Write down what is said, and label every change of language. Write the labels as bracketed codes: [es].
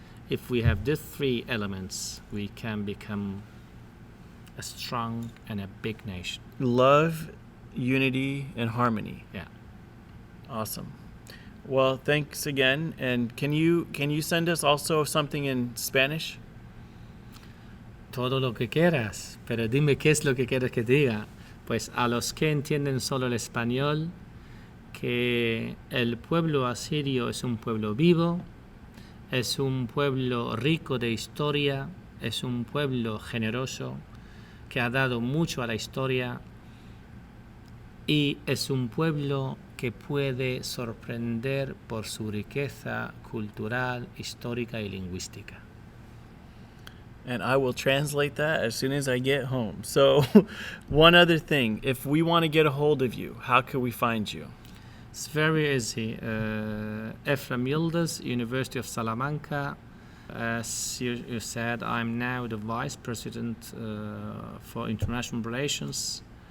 [en] If we have these three elements, we can become a strong and a big nation. Love, unity, and harmony. Yeah. Awesome. Well, thanks again. And can you send us also something in Spanish? [es] Todo lo que quieras, pero dime qué es lo que quieres que diga. Pues a los que entienden solo el español, que el pueblo asirio es un pueblo vivo, es un pueblo rico de historia, es un pueblo generoso, que ha dado mucho a la historia y es un pueblo que puede sorprender por su riqueza cultural, histórica y lingüística. [en] And I will translate that as soon as I get home. So, one other thing, if we want to get a hold of you, how can we find you? It's very easy. Efrem Yildiz, University of Salamanca. As you said, I'm now the Vice President for International Relations.